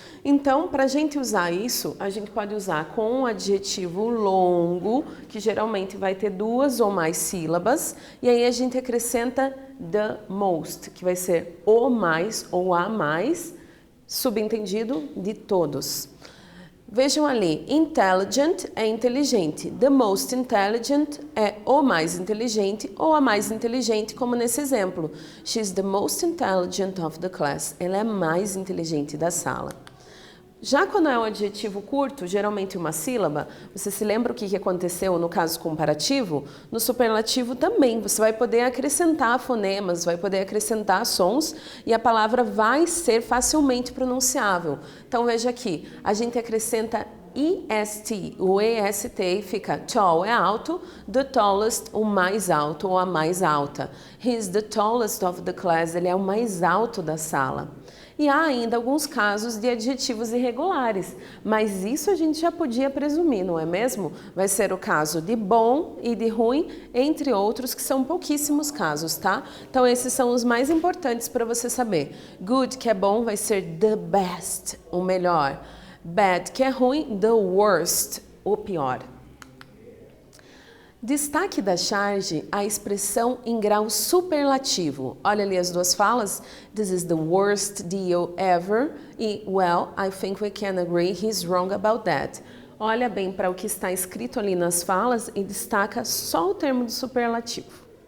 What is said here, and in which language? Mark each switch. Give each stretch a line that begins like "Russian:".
Portuguese: Então, para a gente usar isso, a gente pode usar com um adjetivo longo, que geralmente vai ter 2 ou mais sílabas, e aí a gente acrescenta the most, que vai ser o mais ou a mais, subentendido de todos. Vejam ali, intelligent é inteligente, the most intelligent é o mais inteligente ou a mais inteligente, como nesse exemplo.
English: She's the most intelligent of the class.
Portuguese: Ela é a mais inteligente da sala. Já quando é um adjetivo curto, geralmente uma sílaba, você se lembra o que aconteceu no caso comparativo? No superlativo também, você vai poder acrescentar fonemas, vai poder acrescentar sons e a palavra vai ser facilmente pronunciável. Então veja aqui, a gente acrescenta EST, o EST fica tall é alto, the tallest, o mais alto ou a mais alta.
English: He's the tallest of the class,
Portuguese: ele é o mais alto da sala. E há ainda alguns casos de adjetivos irregulares, mas isso a gente já podia presumir, não é mesmo? Vai ser o caso de bom e de ruim, entre outros, que são pouquíssimos casos, tá? Então esses são os mais importantes para você saber. Good, que é bom, vai ser the best, o melhor. Bad, que é ruim, the worst, o pior. Destaque da charge a expressão em grau superlativo. Olha ali as duas falas.
English: This is the worst deal ever. E, well, I think we can agree he's wrong about that.
Portuguese: Olha bem para o que está escrito ali nas falas e destaca só o termo do superlativo.